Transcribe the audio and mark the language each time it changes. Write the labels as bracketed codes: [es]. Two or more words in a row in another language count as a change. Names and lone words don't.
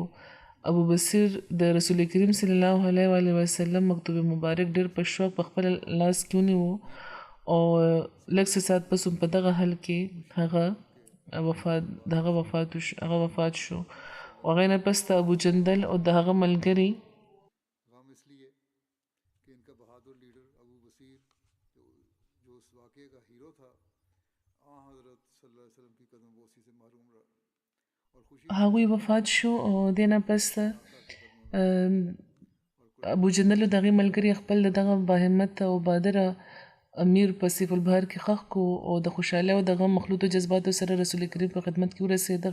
[ps] ابو بصیر د رسول کریم صلی الله علیه وسلم مکتوب مبارک ډېر په شوق په خپل لاس کې ونیو او لږ څه ساعت پس په دغه حال کې هغه وفات شو. او هغې نه پس ته ابو جندل او د هغه ملګري [ur] غم اس لیے کہ ان کا بہادر لیڈر ابو بصیر جو اس واقعے کا ہیرو تھا حضرت صلی اللہ علیہ وسلم کی قدم بوسی سے محروم رہا. [ps] هغوی وفات شو او دې نه پس ابو جندل د هغې ملګري خپل دغه باهمت او بادره امیر په سیف البحر کې ښخ کو او د خوشحالۍ او د غم مخلوطو جذباتو سره رسول کریم په خدمت کې ورسېد.